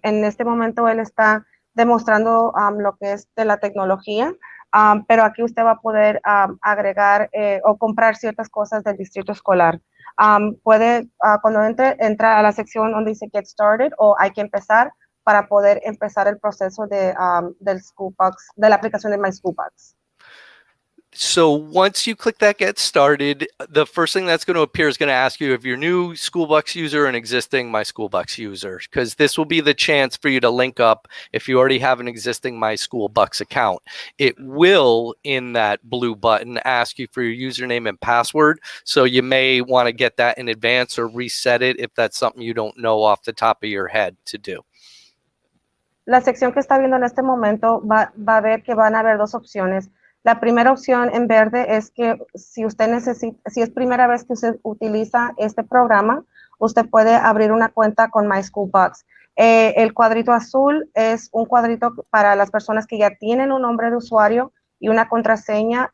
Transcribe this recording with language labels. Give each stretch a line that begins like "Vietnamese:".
Spanish: En este momento él está demostrando lo que es de la tecnología, pero aquí usted va a poder agregar o comprar ciertas cosas del distrito escolar. Cuando entra a la sección donde dice Get Started o Hay que empezar, para poder empezar el proceso del School Bucks, de la aplicación de My School Bucks.
English: So once you click that Get Started, the first thing that's going to appear is going to ask you if you're new School Bucks user or an existing My School Bucks user, because this will be the chance for you to link up if you already have an existing My School Bucks account. It will, in that blue button, ask you for your username and password, so you may want to get that in advance or reset it if that's something you don't know off the top of your head to do.
Spanish: La sección que está viendo en este momento va a ver que van a haber dos opciones. La primera opción en verde es que si es primera vez que usted utiliza este programa, usted puede abrir una cuenta con My School Bucks. El cuadrito azul es un cuadrito para las personas que ya tienen un nombre de usuario y una contraseña.